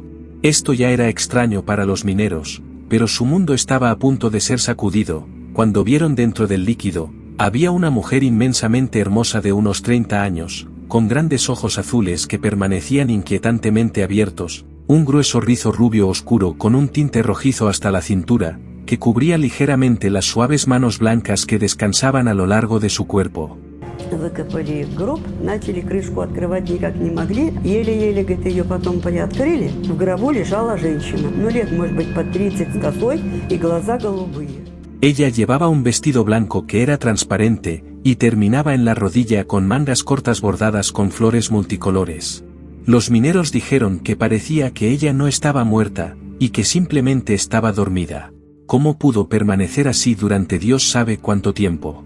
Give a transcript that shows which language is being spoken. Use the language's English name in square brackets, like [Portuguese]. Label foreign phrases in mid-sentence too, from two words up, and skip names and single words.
[Spanish] Esto ya era extraño para los mineros, pero su mundo estaba a punto de ser sacudido, cuando vieron dentro del líquido, había una mujer inmensamente hermosa de unos 30 años, con grandes ojos azules que permanecían inquietantemente abiertos, un grueso rizo rubio oscuro con un tinte rojizo hasta la cintura, que cubría ligeramente las suaves manos blancas que descansaban a lo largo de su cuerpo. [Russian] Выкопали гроб, начали крышку открывать никак не могли, еле-еле, говорит, ее потом приоткрыли. В гробу лежала женщина, лет, может быть, под 30 с косой и глаза голубые. [Spanish] Ella llevaba un vestido blanco que era transparente, y terminaba en la rodilla con mangas cortas bordadas con flores multicolores. Los mineros dijeron que parecía que ella no estaba muerta, y que simplemente estaba dormida. ¿Cómo pudo permanecer así durante Dios sabe cuánto tiempo?